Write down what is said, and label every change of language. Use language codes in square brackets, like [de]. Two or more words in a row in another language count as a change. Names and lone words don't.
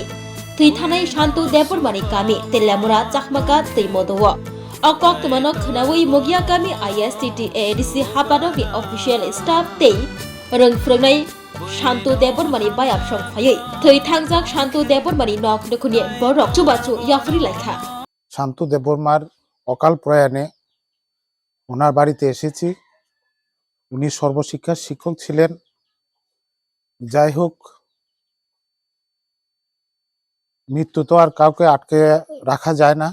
[trp] Tui thanai Shantu Depormani kami telamura chakmaka teimodowo. Okok temanok khnawi mugia kami ISTT-AADC habanokni [en] official staff [trp] tei rung frungnai Shantu Depormani bayap song phayai. Tui thangjak Shantu Depormani nok nukuni borok chubachu yafri laikha. [bn] শান্তু দেববর্মার অকাল প্রয়াণে ওনার বাড়িতে এসেছি। উনি সর্বশিক্ষার শিক্ষক ছিলেন। যাই হোক, মৃত্যু তো আর কাউকে আটকে রাখা যায় না।